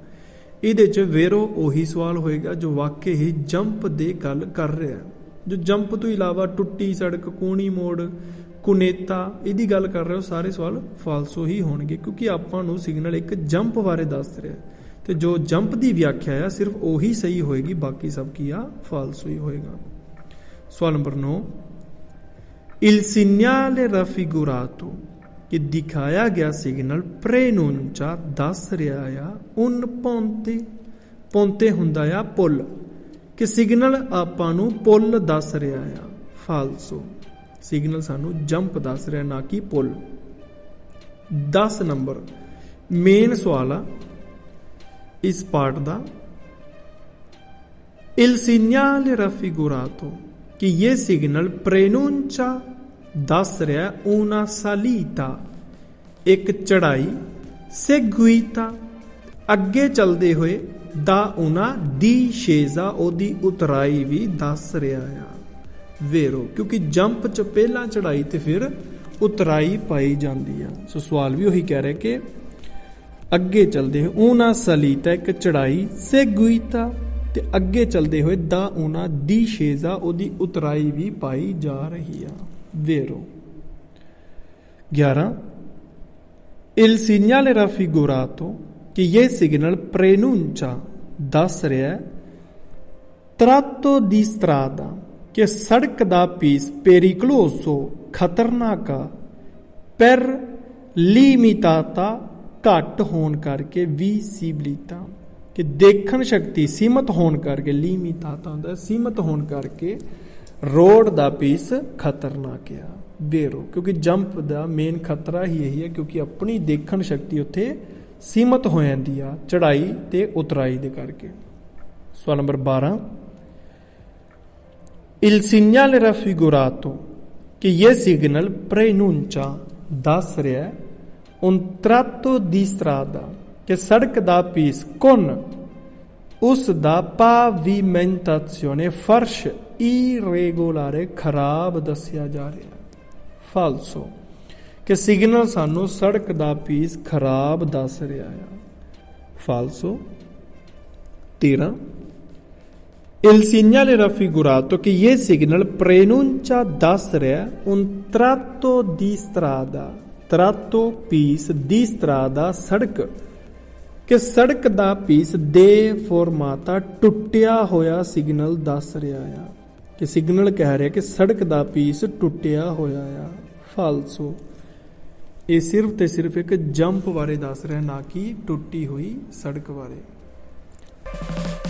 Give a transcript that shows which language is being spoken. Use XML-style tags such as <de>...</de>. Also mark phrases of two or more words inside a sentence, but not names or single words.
<pa>ਇਹਦੇ 'ਚ ਵੇਰੋ ਉਹੀ ਸਵਾਲ ਹੋਏਗਾ ਜੋ ਵਾਕਈ ਹੀ ਜੰਪ ਦੇ ਗੱਲ ਕਰ ਰਿਹਾ, ਜੋ ਜੰਪ ਤੋਂ ਇਲਾਵਾ ਟੁੱਟੀ ਸੜਕ, ਕੋਣੀ ਮੋੜ, ਕੁਨੇਤਾ ਇਹਦੀ ਗੱਲ ਕਰ ਰਹੇ ਹੋ, ਸਾਰੇ ਸਵਾਲ ਫਾਲਸੋ ਹੀ ਹੋਣਗੇ, ਕਿਉਂਕਿ ਆਪਾਂ ਨੂੰ ਸਿਗਨਲ ਇੱਕ ਜੰਪ ਬਾਰੇ ਦੱਸ ਰਿਹਾ, ਤੇ ਜੋ ਜੰਪ ਦੀ ਵਿਆਖਿਆ ਆ ਸਿਰਫ ਉਹੀ ਸਹੀ ਹੋਏਗੀ, ਬਾਕੀ ਸਭ ਕੀ ਆ ਫਾਲਸੋ ਹੀ ਹੋਏਗਾ। ਸਵਾਲ ਨੰਬਰ 9,</pa> <it>Il segnale raffigurato</it> <pa>ਕਿ ਦਿਖਾਇਆ ਗਿਆ ਸਿਗਨਲ ਪ੍ਰੇਨੂncia ਦੱਸ ਰਿਹਾ ਆ</pa> <it>un ponte,</it> <pa>ponte ਹੁੰਦਾ ਆ ਪੁੱਲ, ਕਿ ਸਿਗਨਲ ਆਪਾਂ ਨੂੰ ਪੁੱਲ ਦੱਸ ਰਿਹਾ ਆ, ਫਾਲਸੋ, ਸਿਗਨਲ ਸਾਨੂੰ ਜੰਪ ਦੱਸ ਰਿਹਾ ਨਾ ਕਿ ਪੁੱਲ। 10 ਨੰਬਰ ਮੇਨ ਸਵਾਲ ਆ ਇਸ ਪਾਰਟ ਦਾ,</pa> <it>Il segnale raffigurato</it> <pa>ਕਿ ਇਹ ਸਿਗਨਲ ਪ੍ਰੇਨੂncia ਦੱਸ ਰਿਹਾ</pa> <it>una salita</it> <pa>ਇੱਕ ਚੜਾਈ seguita ਅੱਗੇ ਚੱਲਦੇ ਹੋਏ ਦਾ ਉਹਨਾਂ discesa ਉਹਦੀ ਉਤਰਾਈ ਵੀ ਦੱਸ ਰਿਹਾ ਆ। vero ਕਿਉਂਕਿ ਜੰਪ ਚ ਪਹਿਲਾਂ ਚੜਾਈ ਤੇ ਫਿਰ ਉਤਰਾਈ ਪਾਈ ਜਾਂਦੀ ਆ। ਸੋ ਸਵਾਲ ਵੀ ਉਹੀ ਕਹਿ ਰਿਹਾ ਕਿ ਅੱਗੇ ਚਲਦੇ ਹੋਏ</pa> <it>una salita</it> <pa>ਇੱਕ ਚੜਾਈ seguita ਤੇ ਅੱਗੇ ਚਲਦੇ ਹੋਏ ਦਾ</pa> <it>una discesa</it> <pa>ਉਹਦੀ ਉਤਰਾਈ ਵੀ ਪਾਈ ਜਾ ਰਹੀ ਆ।</pa> <it>vero 11 il segnale raffigurato</it> <pa>ਕਿ ਇਹ ਸਿਗਨਲ</pa> <it>preannuncia ਦੱਸ</it> <pa>ਰਿਹਾ</pa> <it>tratto di strada</it> <pa>ਕਿ ਸੜਕ ਦਾ ਪੀਸ pericoloso ਖਤਰਨਾਕ ਆ</pa> <it>per limitata</it> <pa>ਘੱਟ ਹੋਣ ਕਰਕੇ visibilità ਕਿ ਦੇਖਣ ਸ਼ਕਤੀ ਸੀਮਤ ਹੋਣ ਕਰਕੇ limitata ਹੁੰਦਾ ਸੀਮਤ ਹੋਣ ਕਰਕੇ ਰੋਡ ਦਾ ਪੀਸ ਖਤਰਨਾਕ ਆ। vero ਕਿਉਂਕਿ ਜੰਪ ਦਾ ਮੇਨ ਖਤਰਾ ਹੀ ਇਹੀ ਹੈ ਕਿਉਂਕਿ ਆਪਣੀ ਦੇਖਣ ਸ਼ਕਤੀ ਉੱਥੇ ਸੀਮਤ ਹੋ ਜਾਂਦੀ ਆ ਚੜਾਈ ਤੇ ਉਤਰਾਈ ਦੇ ਕਰਕੇ। ਸਵਾਲ ਨੰਬਰ 12</pa> <it>il segnale raffigurato</it> <pa>ਕਿ ਇਹ ਸਿਗਨਲ preannuncia ਦੱਸ ਰਿਹਾ</pa> <it>un tratto di strada</it> <pa>ਕਿ ਸੜਕ ਦਾ ਪੀਸ con ਉਸ ਦਾ pavimentazione ਫਰਸ਼ irregolare ਖਰਾਬ ਦੱਸਿਆ ਜਾ ਰਿਹਾ। falso ਕਿ ਸਿਗਨਲ ਸਾਨੂੰ ਸੜਕ ਦਾ ਪੀਸ ਖਰਾਬ ਦੱਸ ਰਿਹਾ ਆ।</pa> <it>falso 13 il segnale raffigurato</it> <pa>ਕਿ ਇਹ ਸਿਗਨਲ preannuncia ਦੱਸ ਰਿਹਾ</pa> <it>un tratto di strada tratto</it> <pa>ਪੀਸ</pa> <it>di strada</it> <pa>ਸੜਕ ਕਿ ਸੜਕ ਦਾ ਪੀਸ deformata ਟੁੱਟਿਆ ਹੋਇਆ ਸਿਗਨਲ ਦੱਸ ਰਿਹਾ ਆ ਕਿ ਸਿਗਨਲ ਕਹਿ ਰਿਹਾ ਕਿ ਸੜਕ ਦਾ ਪੀਸ ਟੁੱਟਿਆ ਹੋਇਆ ਆ। falso ਇਹ ਸਿਰਫ ਤੇ ਸਿਰਫ ਇੱਕ ਜੰਪ ਬਾਰੇ ਦੱਸ ਰਿਹਾ ਨਾ ਕਿ ਟੁੱਟੀ ਹੋਈ ਸੜਕ ਬਾਰੇ।</pa>